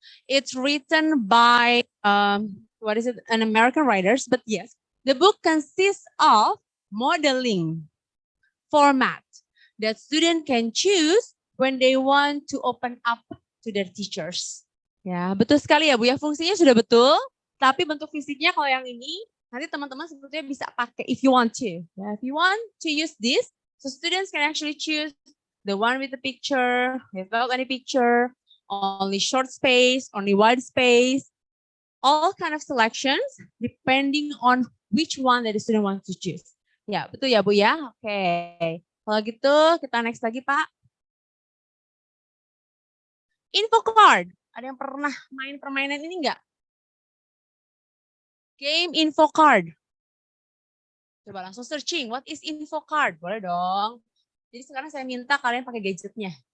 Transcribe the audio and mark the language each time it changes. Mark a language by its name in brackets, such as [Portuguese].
[English] It's written by, an American writers, but yes, the book consists of modeling format that student can choose when they want to open up to their teachers. [Indonesian] Ya, betul sekali ya, Bu ya. Fungsinya sudah betul, tapi bentuk fisiknya kalau yang ini, nanti teman-teman sebetulnya bisa pakai [English] if you want to. Yeah, if you want to use this, so students can actually choose the one with the picture, without any picture, only short space, only wide space, all kind of selections depending on which one that the student wants to choose. [Indonesian] Ya, betul ya Bu ya? Oke. Kalau gitu kita next lagi Pak. [English] Info card. [Indonesian] Ada yang pernah main permainan ini enggak? [English] Game info card. [Indonesian] Coba langsung [English] searching, what is info card? [Indonesian] Boleh dong. Jadi sekarang saya minta kalian pakai gadgetnya.